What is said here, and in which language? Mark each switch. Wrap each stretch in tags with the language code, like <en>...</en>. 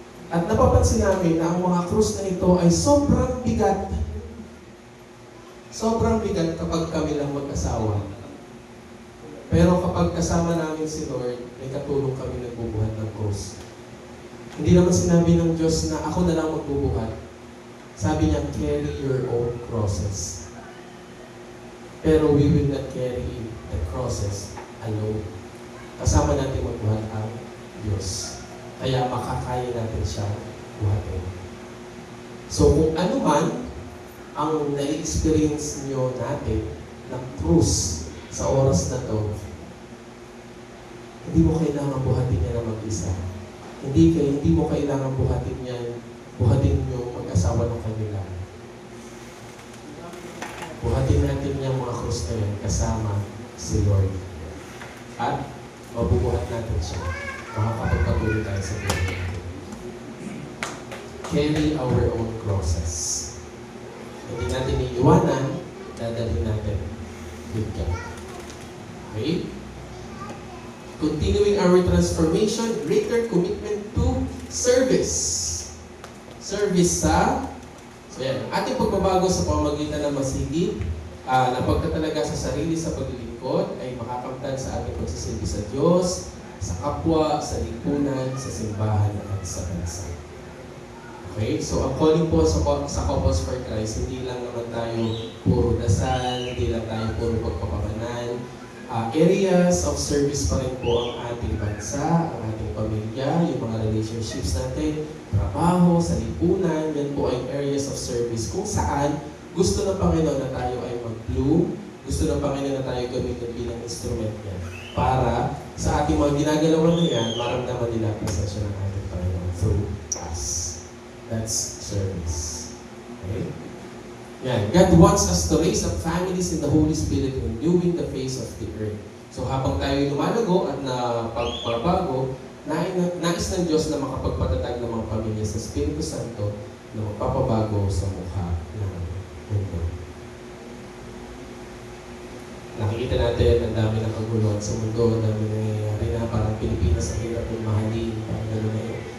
<tl>At napapansin namin na ang mga krus na ito ay sobrang bigat. Sobrang bigat kapag kami lang mag-asawa. Pero kapag kasama namin si Lord, may katulong kami nagbubuhat ng krus. Hindi naman sinabi ng Diyos na ako na lang magbubuhat. Sabi niya,</tl> <en>carry your own crosses. Pero we will not carry the crosses alone.</en> <tl>Kasama natin magbuhat ang Diyos. Kaya makakaya natin siya buhatin. So kung ano man ang na-experience nyo natin ng krus sa oras na to, hindi mo kailangan buhatin niya na mag-isa. Hindi mo kailangan buhatin yung mag-asawa ng kanila. Buhatin natin yung mga krus na yan kasama si Lord. At mabubuhat natin siya. Makakapagpatuloy tayo sa buhay natin.</tl> <en>Carry our own crosses.</en> <tl>Hindi natin iiwanan, dadalhin natin</tl> <en>with God.</en> <tl>Okay?</tl> <en>Continuing our transformation, greater commitment to service.</en> <tl>Service sa, so yan, ating pagbabago sa pamamagitan ng masigit, na pagtatalaga sa sarili sa paglilingkod ay makakamtan sa ating pagsisilbi sa Diyos, sa kapwa, sa lipunan, sa simbahan at sa bansa. Okay? So, ang calling po sa Couples for Christ, hindi lang naman tayo puro dasal, hindi lang tayo puro pagpapabanan. Areas of service pa rin po ang ating bansa, ang ating pamilya, yung mga relationships natin, trabaho, sa lipunan, yan po ay areas of service kung saan gusto ng Panginoon na tayo ay mag-bloom, gusto ng Panginoon na tayo gamitin bilang instrument niya para sa ating mga ginagalawan na yan, maramdaman nila ang presensya ng ating Panginoon</tl> <en>through us. That's service. Okay? Yan. God wants us to raise up families in the Holy Spirit, renewing the face of the earth.</en> <tl>So habang tayo lumalago at napagbabago, nais ng Diyos na makapagpatatag ng mga pamilya sa Espiritu Santo na magpapabago sa mukha ng mundo. Nakikita natin ang dami ng kaguluhan sa mundo, ang dami nangyayari na parang Pilipinas ang hirap ng mahalin, parang gano'n na yun.</tl>